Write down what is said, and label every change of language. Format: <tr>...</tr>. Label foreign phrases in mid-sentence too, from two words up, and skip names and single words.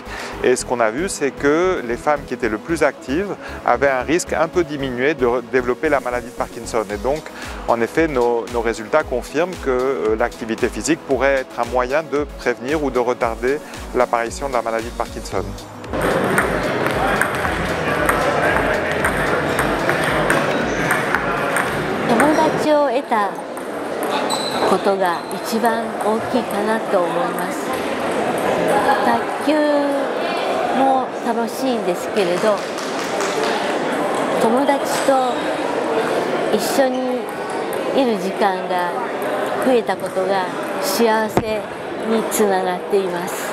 <fr>Et ce qu'on a vu, c'est que les femmes qui étaient le plus actives avaient un risque un peu diminué de développer la maladie de Parkinson. Et donc, en effet, nos résultats confirment que l'activité physique pourrait être un moyen de prévenir ou de retarder l'apparition de la maladie de Parkinson.</fr> <ja>友達を得たことが一番大きいかなと思います。卓球も楽しいんですけれど、友達と一緒にいる時間が増えたことが幸せにつながっています。</ja>